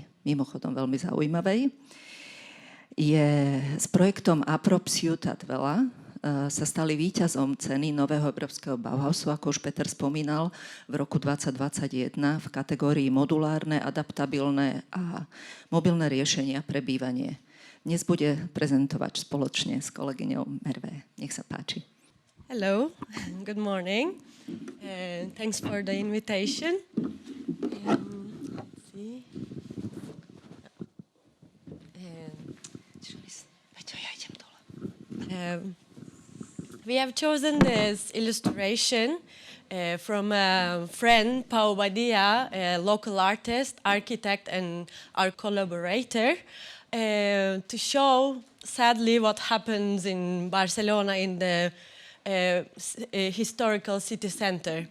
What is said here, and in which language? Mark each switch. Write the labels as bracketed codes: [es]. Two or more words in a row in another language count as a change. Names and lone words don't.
[sk] Mimochodom veľmi zaujímavej. S projektom Approp Ciutat Vela sa stali víťazom ceny Nového európskeho Bauhausu, ako už Peter spomínal, v roku 2021 v kategórii modulárne, adaptabilné a mobilné riešenia pre bývanie. Dnes bude prezentovať spoločne s kolegyňou Merve. Nech sa páči. [en] Hello, good morning. Thanks for the invitation. Let's see. We have chosen this illustration from a friend, Pau Badia, a local artist, architect, and our collaborator, to show, sadly, what happens in Barcelona in the historical city center.